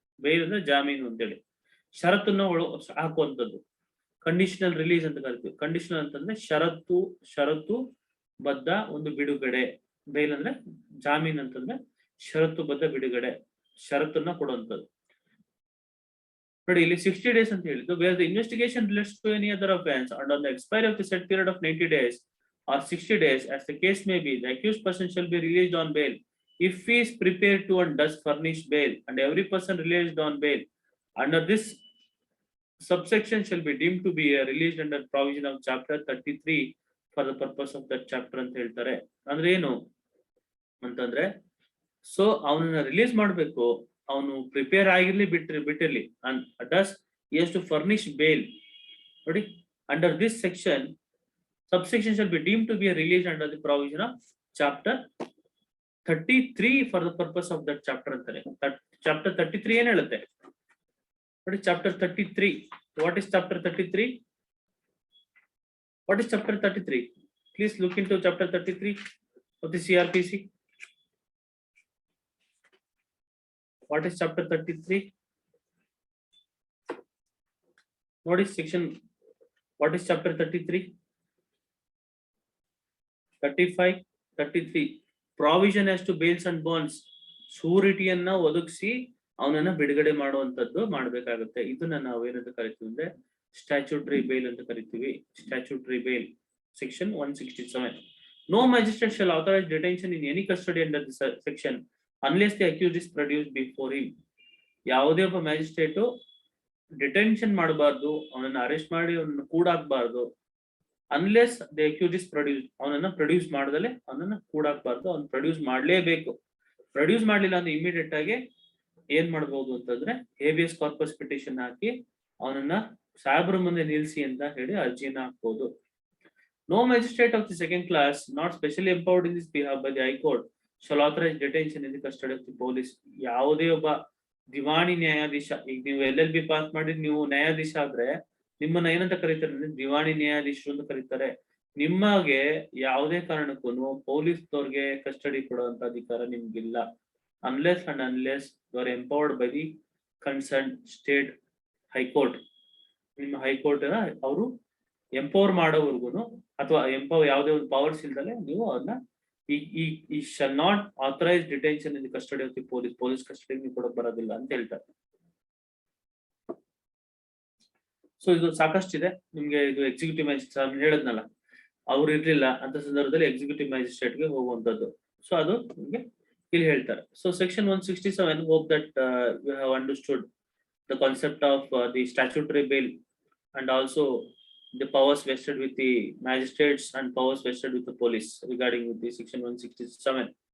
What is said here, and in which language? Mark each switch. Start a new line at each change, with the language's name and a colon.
Kannada: Bale ಅಂದ್ರೆ ಜಾಮೀನು ಅಂತೇಳಿ ಷರತ್ತನ್ನ ಹಾಕುವಂಥದ್ದು. ಕಂಡೀಷನಲ್ ರಿಲೀಸ್ ಅಂತ ಕರಿತೀವಿ. ಕಂಡೀಷನಲ್ ಅಂತಂದ್ರೆ ಷರತ್ತು ಬದ್ಧ ಒಂದು ಬಿಡುಗಡೆ. ಬೇಲ್ ಅಂದ್ರೆ ಜಾಮೀನ್ ಅಂತಂದ್ರೆ ಷರತ್ತುಬದ್ಧ ಬಿಡುಗಡೆ, ಷರತ್ತನ್ನ ಕೊಡುವಂಥದ್ದು. ನೋಡಿ ಇಲ್ಲಿ 60 days ಅಂತ ಹೇಳಿದ್ದು,
English: where the investigation relates to any other offence and on the expiry of the set period of 90 days or 60 days as the case may be, the accused person shall be released on bail if he is prepared to and does furnish bail, and every person released on bail under this subsection shall be deemed to be released under provision of chapter 33 for the purpose of that chapter
Kannada: ಅಂತ ಹೇಳ್ತಾರೆ. ಅಂದ್ರೆ ಏನು ಅಂತಂದ್ರೆ, so ಅವನನ್ನ release ಮಾಡ್ಬೇಕು, ಅವನು prepare ಆಗಿರ್ಲಿ ಬಿಟ್ಟಿರ್ಲಿ,
English: and thus he has to furnish bail. ನೋಡಿ, under this section subsection shall be deemed to be released under the provision of chapter 33 for the purpose of that chapter
Kannada: ಅಂತಾರೆ. chapter 33 ಏನ್ ಹೇಳುತ್ತೆ ನೋಡಿ?
English: chapter 33, what is chapter 33? What is chapter 33? Please look into chapter 33 of the CRPC. What is chapter 33? What is section? What is chapter 33? 35, 33. Provision as to bails and bonds.
Kannada: ಶೂರಿಟಿಯನ್ನ ಒದಗಿಸಿ ಅವನನ್ನ ಬಿಡುಗಡೆ ಮಾಡುವಂತದ್ದು ಮಾಡ್ಬೇಕಾಗುತ್ತೆ. ಇದನ್ನ ನಾವು ಏನಂತ ಕರಿತೀವಿ ಅಂದ್ರೆ ಸ್ಟ್ಯಾಚ್ಯೂಟರಿ ಬೇಲ್ ಅಂತ ಕರಿತೀವಿ.
English: Statutory bail section 167. No magistrate shall authorize detention in any custody under this section unless the accused is produced before him.
Kannada: ಯಾವುದೇ ಒಬ್ಬ ಮ್ಯಾಜಿಸ್ಟ್ರೇಟ್ ಡಿಟೆನ್ಷನ್ ಮಾಡಬಾರ್ದು, ಅವನನ್ನ ಅರೆಸ್ಟ್ ಮಾಡಿ ಅವನನ್ನ ಕೂಡಾಕ್ಬಾರ್ದು,
English: Unless the accused is produce.
Kannada: ಅವನನ್ನ produce ಮಾಡದಲೆ ಅವನನ್ನ ಕೂಡಾಕ್ಬಾರ್ದು, ಅವ್ನ ಪ್ರೊಡ್ಯೂಸ್ ಮಾಡ್ಲೇಬೇಕು. ಪ್ರೊಡ್ಯೂಸ್ ಮಾಡ್ಲಿಲ್ಲ ಅಂದ್ರೆ ಇಮಿಡಿಯೇಟ್ ಆಗಿ ಏನ್ ಮಾಡ್ಬೋದು ಅಂತಂದ್ರೆ ಹೇಬಿಯಸ್ ಕಾರ್ಪಸ್ ಪಿಟಿಷನ್ ಹಾಕಿ ಅವನನ್ನ ಸಾಹೇಬ್ರ ಮುಂದೆ ನಿಲ್ಸಿ ಅಂತ ಹೇಳಿ ಅರ್ಜಿನ ಹಾಕ್ಬೋದು.
English: No magistrate of the second class not specially empowered in this behalf by the High Court shall authorize detention in the custody of the police.
Kannada: ಯಾವುದೇ ಒಬ್ಬ ದಿವಾಣಿ ನ್ಯಾಯಾಧೀಶ, ಈಗ ನೀವು LLB ಪಾಸ್ ಮಾಡಿ ನೀವು ನ್ಯಾಯಾಧೀಶ ಆದ್ರೆ ನಿಮ್ಮನ್ನ ಏನಂತ ಕರೀತಾರೆ ಅಂದ್ರೆ ದಿವಾಣಿ ನ್ಯಾಯಾಧೀಶರು ಅಂತ ಕರೀತಾರೆ. ನಿಮಗೆ ಯಾವುದೇ ಕಾರಣಕ್ಕೂ ಪೊಲೀಸ್ನವ್ರಿಗೆ ಕಸ್ಟಡಿ ಕೊಡುವಂತ ಅಧಿಕಾರ ನಿಮ್ಗಿಲ್ಲ,
English: unless and unless you are empowered by the concerned state high court.
Kannada: ನಿಮ್ಮ ಹೈಕೋರ್ಟ್ ಅವರು ಎಂಪವರ್ ಮಾಡೋವರ್ಗುನು ಅಥವಾ ಯಾವುದೇ ಒಂದು ಪವರ್ಸ್ ಇಲ್ದಲೆ ನೀವು ಅದನ್ನ ಈ
English: shall not authorise detention in the custody of the police
Kannada: custody ನೀವು ಕೊಡಕ್ ಬರೋದಿಲ್ಲ ಅಂತ ಹೇಳ್ತಾರೆ. ಸೊ ಇದು ಸಾಕಷ್ಟಿದೆ ನಿಮ್ಗೆ. ಇದು ಎಕ್ಸಿಕ್ಯೂಟಿವ್ ಮ್ಯಾಜಿಸ್ಟ್ರೇಟ್ ಹೇಳಿದ್ನಲ್ಲ, ಅವ್ರು ಇರ್ಲಿಲ್ಲ ಅಂತ ಸಂದರ್ಭದಲ್ಲಿ ಎಕ್ಸಿಕ್ಯೂಟಿವ್ ಮ್ಯಾಜಿಸ್ಟ್ರೇಟ್ ಗೆ ಹೋಗುವಂತದ್ದು. ಸೊ ಅದು ನಿಮ್ಗೆ ಇಲ್ಲಿ ಹೇಳ್ತಾರೆ.
English: So section 167, hope that you have understood the concept of the statutory bail and also the powers vested with the magistrates and powers vested with the police regarding with the section 167.